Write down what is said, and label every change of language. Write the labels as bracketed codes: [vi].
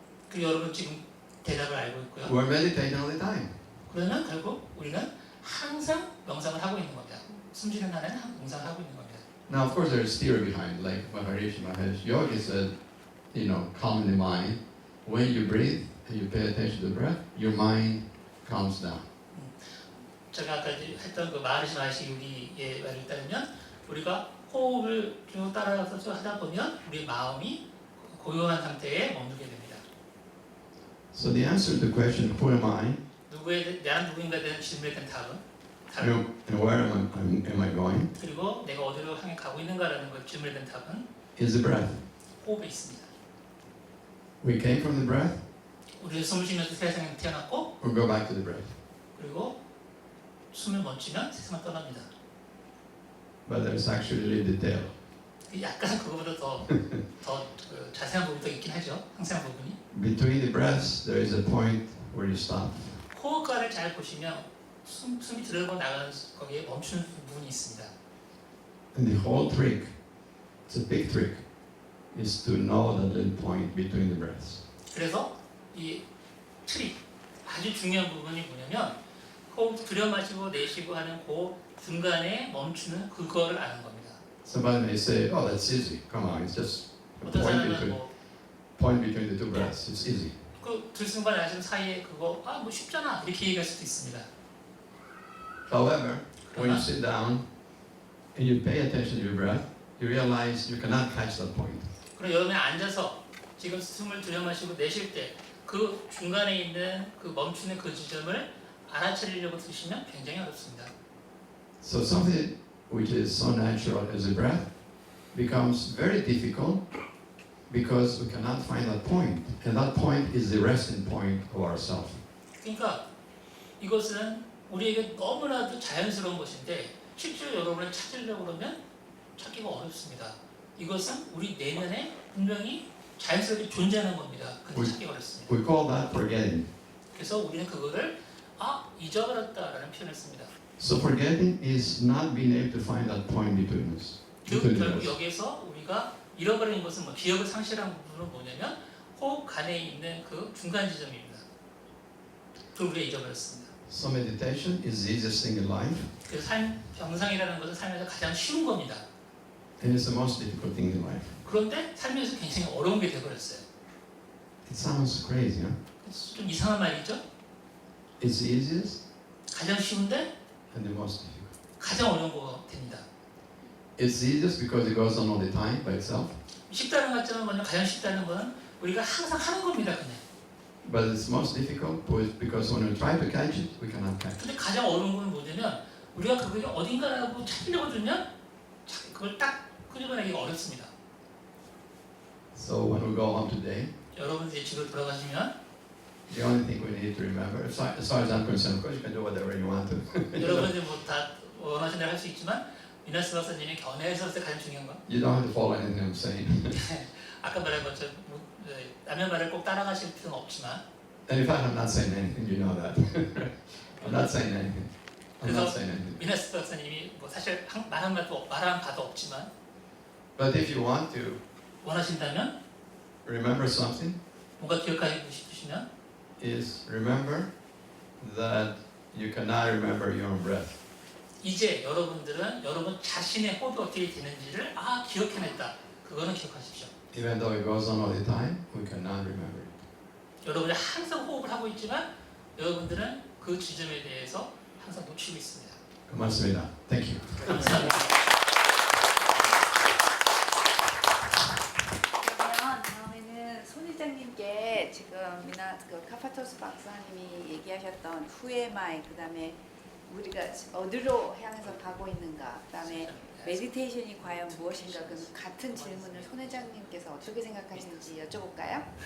[ko] 그 여러분 지금 대답을 알고 있고요. [en] We're meditating all the time. [ko] 그러면 결국 우리는 항상 명상을 하고 있는 겁니다. 숨쉬는 한은 명상을 하고 있는 겁니다. [en] Now, of course, there's theory behind, like Maharishi Mahesh Yogi said, calm the mind. When you breathe and you pay attention to the breath, your mind calms down. [ko] 제가 아까 했던 그 마하리시 요기의 말을 따르면 우리가 호흡을 쭉 따라서 쭉 하다 보면 우리 마음이 고요한 상태에 머물게 됩니다. [en] So the answer to the question, who am I, [ko] 나는 누구인가에 대한 질문에 대한 답은 [en] and where am I going, [ko] 그리고 내가 어디로 향해 가고 있는가라는 걸 질문에 대한 답은 [en] is the breath. [ko] 호흡에 있습니다. [en] We came from the breath, [ko] 우리는 숨을 쉬면서 세상에 태어났고 [en] we go back to the breath. [ko] 그리고 숨을 멈추면 세상을 떠납니다. [en] But there's actually a little detail. [ko] 약간 그거보다 더 그 자세한 부분이 더 있긴 하죠. 상세한 부분이. [en] Between the breaths, there is a point where you stop. [ko] 호흡과를 잘 보시면 숨이 들어가고 나가는 거기에 멈추는 부분이 있습니다. [en] And the whole trick, it's a big trick, is to know that little point between the breaths. [ko] 그래서 이 트릭 아주 중요한 부분이 뭐냐면 호흡 들여 마시고 내쉬고 하는 그 중간에 멈추는 그거를 아는 겁니다. [en] Somebody may say, "Oh, that's easy. Come on, it's just a [ko] 어떤 사람은 [en] point between the two breaths. It's easy." [ko] 그 들숨과 내쉬는 사이에 그거 뭐 쉽잖아 이렇게 얘기할 수도 있습니다. [en] However, when you [ko] 그러나 [en] sit down and you pay attention to your breath, you realize you cannot catch that point. [ko] 그럼 여러분이 앉아서 지금 숨을 들여 마시고 내쉴 때 그 중간에 있는 그 멈추는 그 지점을 알아차리려고 드시면 굉장히 어렵습니다. [en] So something which is so natural as a breath becomes very difficult because we cannot find that point, and that point is the resting point of ourselves. [ko] 그러니까 이것은 우리에게 너무나도 자연스러운 것인데 실제로 여러분을 찾으려고 그러면 찾기가 어렵습니다. 이것은 우리 내면에 분명히 자연스럽게 존재하는 겁니다. 근데 찾기 어렵습니다. [en] We call that forgetting. [ko] 그래서 우리는 그거를 잊어버렸다라는 표현을 씁니다. [en] So forgetting is not being able to find that point between us. [ko] 즉 [en] between [ko] 결국 [en] us. [ko] 여기에서 우리가 잃어버린 것은 기억을 상실한 부분은 뭐냐면 호흡 간에 있는 그 중간 지점입니다. 그걸 우리가 잊어버렸습니다. [en] So meditation is the easiest thing in life, [ko] 그래서 명상이라는 것은 삶에서 가장 쉬운 겁니다. [en] and it's the most difficult thing in life. [ko] 그런데 삶에서 굉장히 어려운 게 되어버렸어요. [en] It sounds crazy, huh? [ko] 좀 이상한 말이죠? [en] It's the easiest [ko] 가장 쉬운데 [en] and the most difficult. [ko] 가장 어려운 거 됩니다. [en] It's the easiest because it goes on all the time by itself, [ko] 쉽다는 것 같지만 뭐냐 가장 쉽다는 건 우리가 항상 하는 겁니다. 그냥. [en] but it's most difficult because when we try to catch it, we cannot catch it. [ko] 근데 가장 어려운 건 뭐냐면 우리가 그걸 어딘가라고 찾으려고 들면 그걸 딱 끄집어내기가 어렵습니다. [en] So when we go home today, [ko] 여러분 이제 집에 돌아가시면 [en] the only thing we need to remember, as far as I'm concerned, of course you can do whatever you want to. [ko] 여러분 이제 뭐 다 원하시는 대로 할 수 있지만 미나스 박사님이 견해에서 가장 중요한 건 [en] You don't have to follow anything I'm saying. [ko] 아까 말한 것처럼 남의 말을 꼭 따라가실 필요는 없지만 [en] And in fact, I'm not saying anything. You know that. I'm not saying anything. I'm not [ko] 그래서 [en] saying anything. [ko] 미나스 박사님이 뭐 사실 말한 바도 없지만 [en] But if you want to [ko] 원하신다면 [en] remember something, [ko] 뭔가 기억하고 싶으시면 [en] is remember that you cannot remember your own breath. [ko] 이제 여러분들은 여러분 자신의 호흡이 어떻게 되는지를 기억해냈다. 그거는 기억하십시오. [en] Even though it goes on all the time, we cannot remember it. [ko] 여러분이 항상 호흡을 하고 있지만 여러분들은 그 지점에 대해서 항상 놓치고 있습니다. 고맙습니다. [en] Thank you. [ko] 감사합니다. 그러면 다음에는 손 회장님께 지금 카파토스 박사님이 얘기하셨던 후에마이 그다음에 우리가 어디로 향해서 가고 있는가 그다음에 메디테이션이 과연 무엇인가 그 같은 질문을 손 회장님께서 어떻게 생각하시는지 여쭤볼까요?